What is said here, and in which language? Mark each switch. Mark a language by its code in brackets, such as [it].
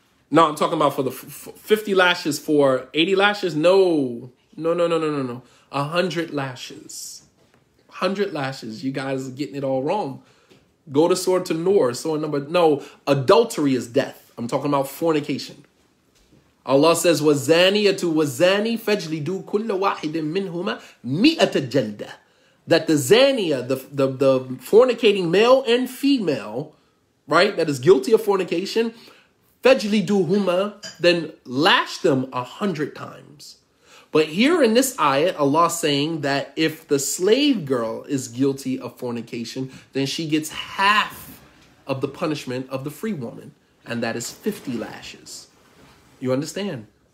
[en] No, I'm talking about for the 50 lashes for 80 lashes. No. 100 lashes. 100 lashes. You guys are getting it all wrong. Go to Surah An-Nur, no, adultery is death. I'm talking about fornication. Allah says, [ar] وَالزَّانِيَةُ وَالزَّانِي فَاجْلِدُوا كُلَّ وَاحِدٍ مِّنْهُمَا مِئَةَ جَلْدَةٍ. [en] That the zania, the fornicating male and female, right, that is guilty of fornication, [ar] فَاجْلِدُوهُمَا, [en] then lash them 100 times. But here in this ayat, Allah saying that if the slave girl is guilty of fornication, then she gets half of the punishment of the free woman, and that is 50 lashes. You understand?